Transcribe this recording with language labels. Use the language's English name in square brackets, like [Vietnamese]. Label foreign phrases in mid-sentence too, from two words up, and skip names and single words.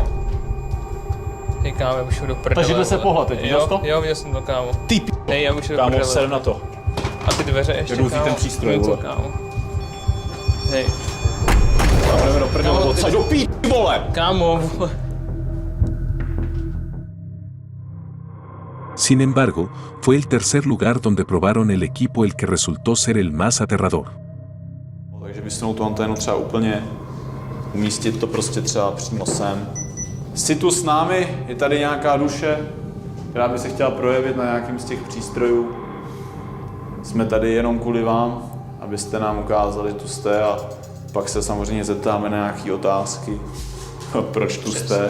[Czech] Hej, kámo, já už jdu do prdele. Ta židle se vole. pohla teď, viděl jsi to? Jo, viděl jsem to, kámo. Ty p***, Hej, já už jdu do kámo, prdele. ser na to. A ty dveře ještě, Jedu vzít kámo. ten přístroj, Něco, vole. kámo. Hej. A jdeme do prdele Kámo, odsaď, do p***, vole! Kámo, vole. [Spanish] Sin embargo, fue el tercer lugar donde probaron el equipo el que resultó ser el más aterrador. [Czech] Takže vysunout tu anténu třeba úplně, umístit to prostě třeba přímo sem. Jsi tu s námi, je tady nějaká duše, která by se chtěla projevit na nějakém z těch přístrojů. Jsme tady jenom kvůli vám, abyste nám ukázali, že tu jste a pak se samozřejmě zeptáme na nějaké otázky, proč tu jste.